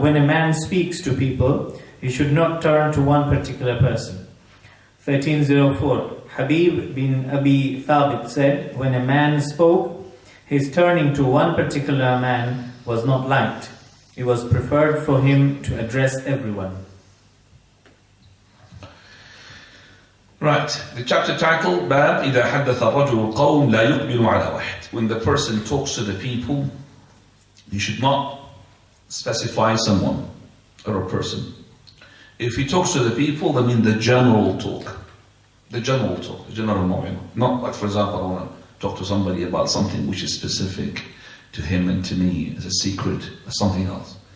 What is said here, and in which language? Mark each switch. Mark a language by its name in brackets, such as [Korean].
[English] When a man speaks to people, he should not turn to one particular person. 1304. Habib bin Abi Thabit said, when a man spoke, his turning to one particular man was not liked. It was preferred for him to address everyone. Right, the chapter title, [Arabic] Bab إذا حدث الرجل قوم لا يقبل على واحد. [English] When the person talks to the people, you should not specify someone or a person. If he talks to the people, I mean the general talk. The general knowing. Not like, for example, I want to talk to somebody about something which is specific to him and to me as a secret or something else.